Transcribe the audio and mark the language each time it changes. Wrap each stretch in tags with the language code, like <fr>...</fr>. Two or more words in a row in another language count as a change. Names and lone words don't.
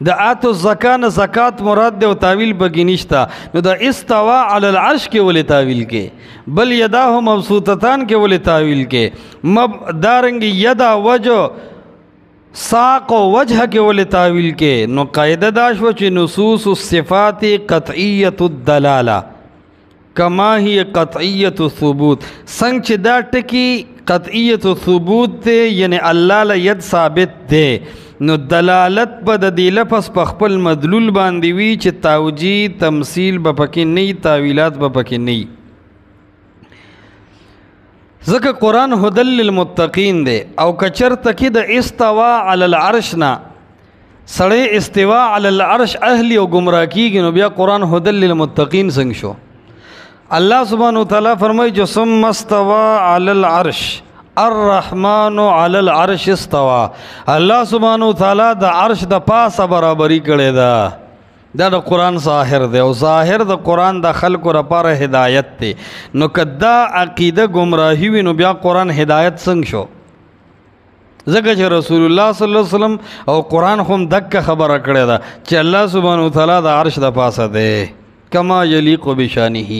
<ps>د</ps> <ar>آتو الزکا</ar> <ps>نه زکات مراد دی او تاویل پکې نشته. نو د</ps> <ar>استوا علی العرش</ar> <ps>کې ولې تاویل کې؟ بل</ps> <ar>یداه مبسوطتان</ar> <ps>کې ولې تاویل کې؟ دارنګ یدا وجه ساق و وجه کې ولې تاویل کې؟ نو قاعده دا شوه چې</ps> <ar>نصوص الصفات قطعیت الدلاله کما هی قطعیت الثبوت.</ar> <ps>څنګه چې دا ټکی</ps> <ar>قطعیت الثبوت</ar> <ps>دی یعنی الله له ید ثابت دی، نو دلالت په د دې لفظ په خپل مدلول باندې وي چې توجیه تمثیل به پکې نه وي، تاویلات به پکې نه وي. ځکه قرآن</ps> <ar>هدل للمتقین</ar> <ps>دی او کچرته کې د</ps> <ar>استوا علی العرش</ar> <ps>نه سړی</ps> <ar>استوا علی العرش</ar> <ps>اهلی او گمراه کیږي، نو بیا قرآن</ps> <ar>هدل للمتقین</ar> <ps>څنګه شو؟ الله</ps> <ar>سبحانه وتعالی</ar> <ps>فرمایي چې</ps> <ar>ثم استوى علی العرش الرحمن علی العرش استوى.</ar> <ps>الله</ps> <ar>سبحانه وتعالی</ar> <ps>د عرش د پاسه برابرۍ کړې ده. دا د قرآن ظاهر دی او ظاهر د قرآن د خلکو لپاره هدایت دی. نو کدا عقیده گمراهی وي نو بیا قرآن هدایت څنګه شو؟ ځکه چې رسول الله</ps> <ar>صلی الله علیه وسلم</ar> <ps>او قرآن خو هم دکه خبره کړې ده چې الله</ps> <ar>سبحانه وتعالی</ar> <ps>د عرش د پاسه دی</ps> <ar>کما یلیق بشانه.</ar>